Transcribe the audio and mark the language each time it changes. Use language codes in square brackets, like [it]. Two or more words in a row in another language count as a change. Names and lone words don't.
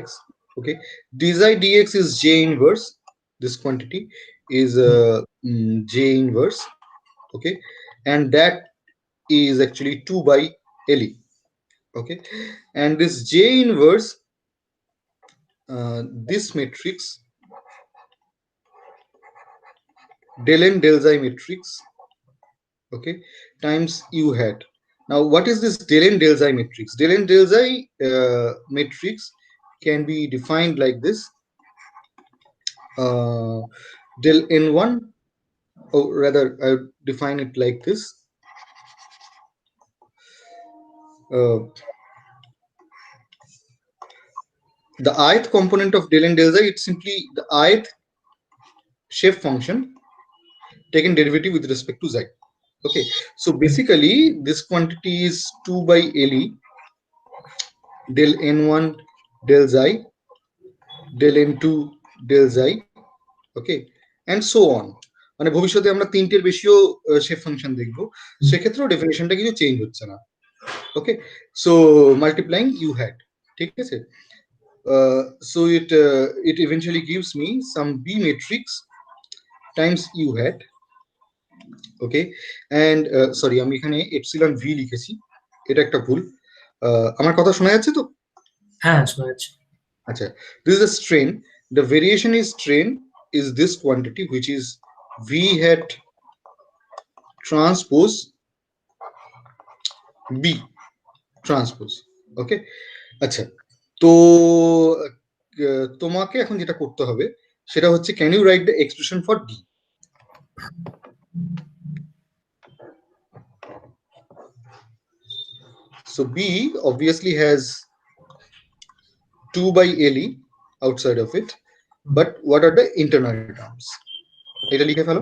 [en] Okay, d xi dx is j inverse. This quantity is j inverse. Okay, and that is actually 2 by le. Okay, and this j inverse, this matrix, del n del xi matrix, okay, times u hat. Now what is this del n del xi matrix? Del n del xi matrix can be defined like this: del n1, or rather I would define it like this: uh, the ith component of del n del xi, it's simply the ith shape function taken derivative with respect to xi. Okay, so basically this quantity is 2 by le del n1 del xi del n2 del xi. okay, and so on. [bn] মানে ভবিষ্যতে আমরা তিনটের বেশিও [en] shape function [bn] দেখবো, সেক্ষেত্রেও ডেফিনেশনটা কিছু চেঞ্জ হচ্ছে না। [en] okay, so multiplying u hat, [bn] ঠিক আছে। [en] সো it eventually gives me some b matrix times u hat. okay, and sorry, [bn] আমি এখানে [en] epsilon v [bn] লিখেছি, এটা একটা ভুল। আমার কথা শোনা যাচ্ছে তো? হ্যাঁ, শোনা যাচ্ছে। আচ্ছা, [en] this is a strain. The variation is strain is this quantity, which is v hat transpose b transpose. [bn] ওকে, আচ্ছা, তো তোমাকে এখন যেটা করতে হবে সেটা হচ্ছে, [en] can you write the expression for D? So b obviously has 2 by le outside of it, but what are the internal terms? [bn] এটা লিখে ফেলো।